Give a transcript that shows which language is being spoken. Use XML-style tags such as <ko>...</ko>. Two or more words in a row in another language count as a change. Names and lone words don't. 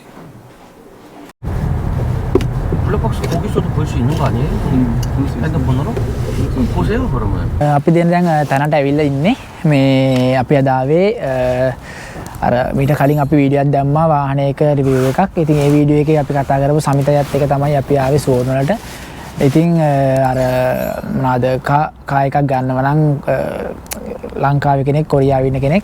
<ko>블랙박스 거기서도 볼 수 있는 거 아니에요? 핸드폰으로? 보세요 그러면.</ko> <si>අපි දැන් තැනට ඇවිල්ලා ඉන්නේ. මේ අපි අද ආවේ අර මීට කලින් අපි වීඩියෝයක් දැම්මා වාහනයක රිවිව් එකක්. ඉතින් ඒ වීඩියෝ එකේ අපි කතා කරපු සමිතයත් එක තමයි අපි ආවේ සෝනලට. ඉතින් අර මොනවාද කා එකක් ගන්නව නම් ලංකාවේ කෙනෙක් කොරියාවේ ඉන්න කෙනෙක්.</si>